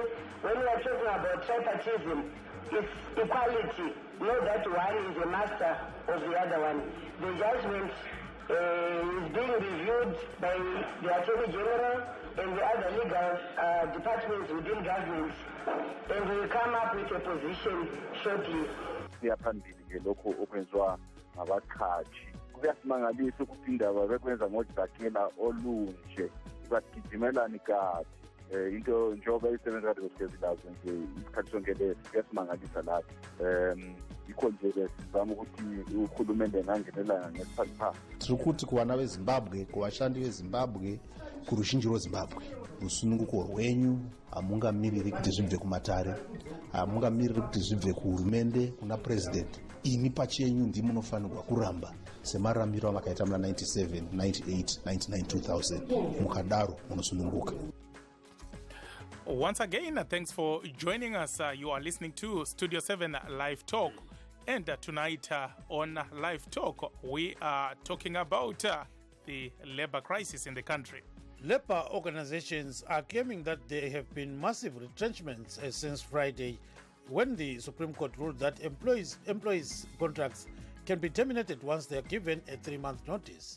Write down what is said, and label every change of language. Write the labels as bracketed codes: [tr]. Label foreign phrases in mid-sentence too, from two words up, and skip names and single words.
[en] When we are talking about tripartism, it's equality. Not that one is a master of the other one. The judgment is being reviewed by the Attorney General and the other legal departments within government, and we will come up with a position shortly. [nd] Siyaphambili lokho okwenzwa ngabaqhashi kuyasimangalisa ukuthi indaba bekwenza ngodlakela olunje bagijimelani kathi into njengoba isebenza kade kwesilazo nje isikhathi sonke lesi kuyasimangalisa lapho ikho nje sizama ukuthi uhulumende ngangenelana ngesiphatha [sn] tirikuti kuvana vezimbabwe kuvashandi vezimbabwe kuruzhinji rwezimbabwe rusununguko rwenyu hamungamiriri kuti zvibve kumatare, hamungamiriri kuti zvibve kuhurumende kuna president. Ini pachenyu ndimunofanirwa kuramba semaramiro amakaita muna 97, 98, 99, 2000 mukadaro munosununguka. [en] Once again, thanks for joining us. You are listening to Studio 7 Live Talk. And tonight on Live Talk, we are talking about the labor crisis in the country. Labor organizations are claiming that there have been massive retrenchments since Friday, when the Supreme Court ruled that employees' contracts can be terminated once they are given a 3-month notice.